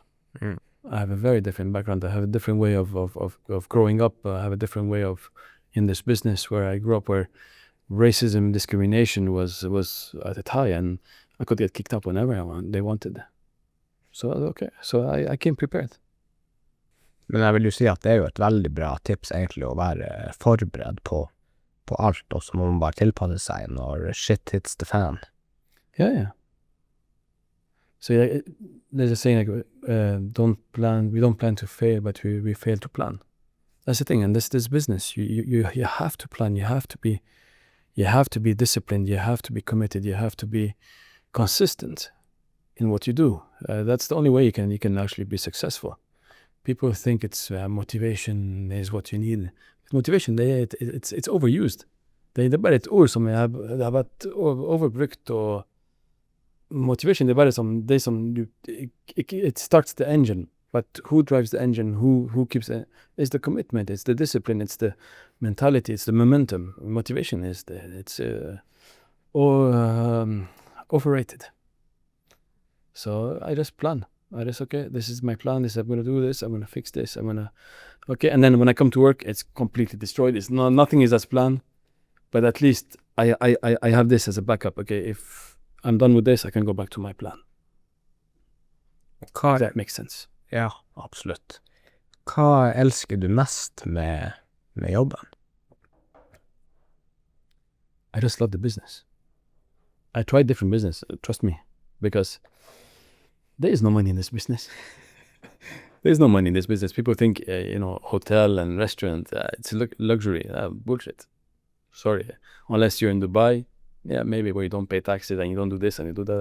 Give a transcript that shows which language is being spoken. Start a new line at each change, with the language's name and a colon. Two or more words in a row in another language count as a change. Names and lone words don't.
English: I have a very different background. I have a different way of growing up. I have a different way of in this business where I grew up, where racism, discrimination was at its high, and I could get kicked out whenever they wanted. So okay, so I came prepared.
Norwegian: Men jeg vil jo si at det jo et veldig bra tips egentlig å være forberedt på alt, og så må man bare tilpasse seg når
English: shit hits the fan. Yeah. So there's a saying like, we don't plan to fail, but we fail to plan. That's the thing, and this business, you have to plan, you have to be disciplined, you have to be committed, you have to be consistent in what you do. That's the only way you can actually be successful. People think it's motivation is what you need. Motivation, it's overused.
Norwegian: Det er bare et ord som det har vært overbrukt, og motivation, det er bare
English: it starts the engine. But who drives the engine? Who keeps it? It's the commitment, it's the discipline, it's the mentality, it's the momentum. Motivation is overrated. So I just plan. Okay, this is my plan, I'm going to do this, I'm going to fix this, okay, and then when I come to work, it's completely destroyed. Nothing is as planned, but at least I have this as a backup. Okay, if I'm done with this, I can go back to my plan. If that makes sense.
Norwegian: Ja, absolutt. Hva elsker du mest med jobben?
English: I just love the business. I tried different business, trust me, because there is no money in this business. There's no money in this business. People think, hotel and restaurant, it's luxury. Bullshit. Sorry. Unless you're in Dubai, yeah, maybe where you don't pay taxes and you don't do this and you do that.